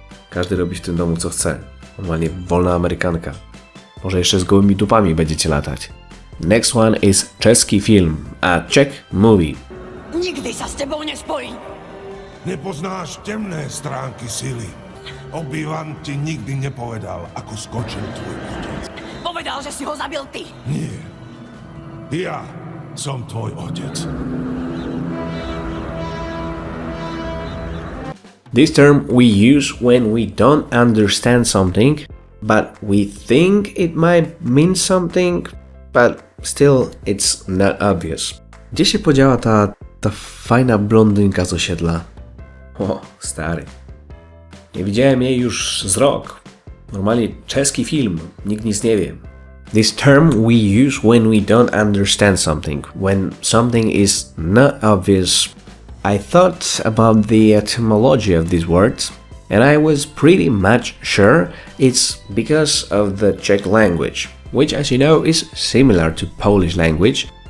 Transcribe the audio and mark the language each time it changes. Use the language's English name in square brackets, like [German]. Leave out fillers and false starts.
[Polish] Każdy robi w tym domu co chce. Normalnie wolna Amerykanka. Może jeszcze z gołymi dupami będziecie latać. [English] Next one is czeski film, a Czech movie. [Slovak] Nikdy sa s tebou nespojím. Nepoznáš temné stránky sily. Obi-Wan ti nikdy nepovedal, ako skočil tvoj otec. Povedal, že si ho zabil ty. Nie. Ja som tvoj otec. [English] This term we use when we don't understand something, but we think it might mean something, but still it's not obvious. [Polish] Gdzie się podziała ta fajna blondynka z osiedla? O, stary. Nie widziałem jej już z rok. Normalnie czeski film, nikt nic nie wie. [English] This term we use when we don't understand something, when something is not obvious. I thought about the etymology of these words, and I was pretty much sure it's because of the Czech language, which, as you know, is similar to Polish language.